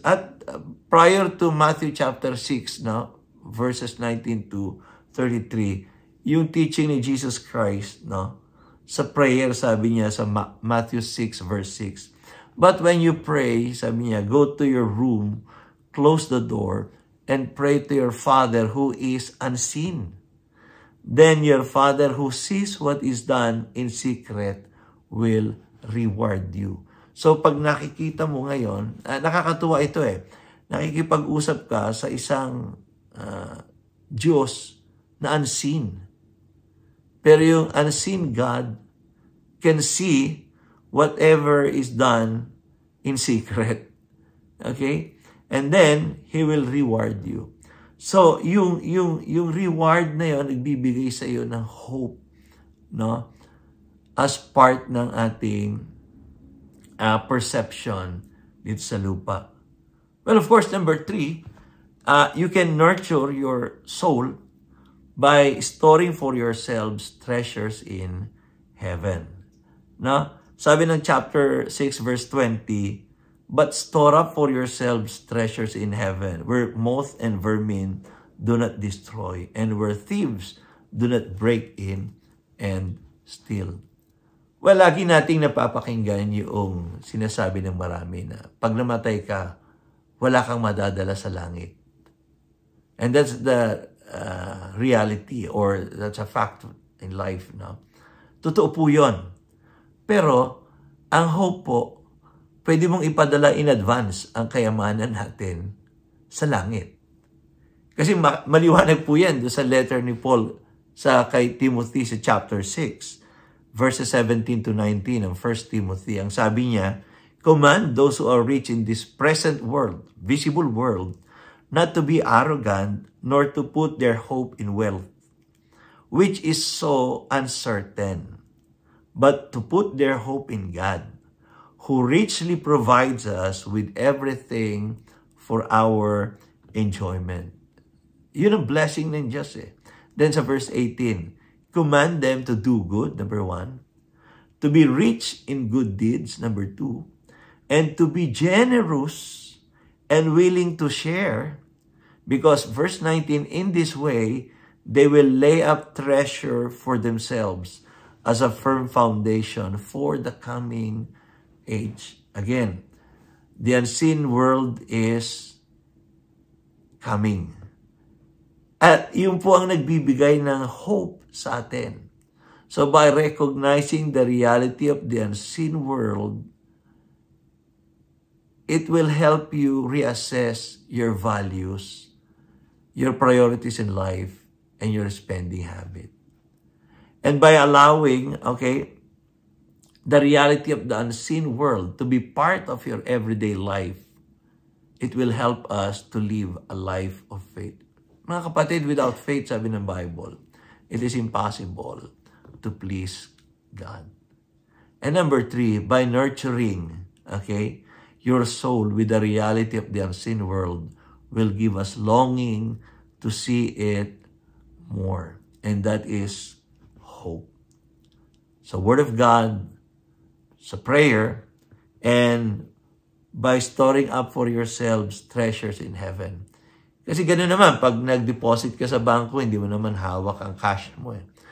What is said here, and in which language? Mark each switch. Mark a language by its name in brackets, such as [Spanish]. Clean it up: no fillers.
[English] At prior to Matthew chapter 6, no, verses 19 to 33, [Filipino] yung teaching ni Jesus Christ, no, sa prayer, sabi niya sa [English] Matthew 6 verse 6. But when you pray, [Filipino] sabi niya, [English] go to your room, close the door, and pray to your Father who is unseen. Then your Father who sees what is done in secret will reward you. [Filipino] So pag nakikita mo ngayon, nakakatuwa ito eh, nakikipag-usap ka sa isang Diyos na unseen. Pero yung [English] unseen God can see whatever is done in secret. Okay? And then, He will reward you. [Filipino] So, yung reward na yun, nagbibigay sa iyo ng hope, no? As part ng ating perception dito sa lupa. [English] Well, of course, number three, you can nurture your soul by storing for yourselves treasures in heaven. No? [Filipino] Sabi ng [English] chapter 6 verse 20, but store up for yourselves treasures in heaven, where moth and vermin do not destroy, and where thieves do not break in and steal. [Filipino] Well, lagi nating napapakinggan yung sinasabi ng marami na pag namatay ka, wala kang madadala sa langit. [English] And that's the reality, or that's a fact in life. [Filipino] No? Totoo po yun. Pero, ang hope po, pwede mong ipadala [English] in advance [Filipino] ang kayamanan natin sa langit. Kasi maliwanag po yan doon sa letter ni Paul sa kay Timothy sa chapter 6, verses 17 to 19 ng 1 Timothy. Ang sabi niya, [English] command those who are rich in this present world, visible world, not to be arrogant, nor to put their hope in wealth, which is so uncertain, but to put their hope in God, who richly provides us with everything for our enjoyment. [Filipino] Yun ang blessing ng Diyos eh. [English] Then sa verse 18, command them to do good, number 1, to be rich in good deeds, number 2, and to be generous and willing to share, because verse 19, in this way, they will lay up treasure for themselves as a firm foundation for the coming age. Again, the unseen world is coming. [Filipino] At yun po ang nagbibigay ng hope sa atin. [English] So by recognizing the reality of the unseen world, it will help you reassess your values, your priorities in life, and your spending habit. And by allowing, okay, the reality of the unseen world to be part of your everyday life, it will help us to live a life of faith. [Filipino] Mga kapatid, [English] without faith, sabi ng Bible, it is impossible to please God. And number 3, by nurturing, okay, your soul with the reality of the unseen world will give us longing to see it more. And that is hope. So Word of God, sa prayer, and by storing up for yourselves treasures in heaven. [Filipino] Kasi gano'n naman, pag nag-deposit ka sa bangko, hindi mo naman hawak ang cash mo eh.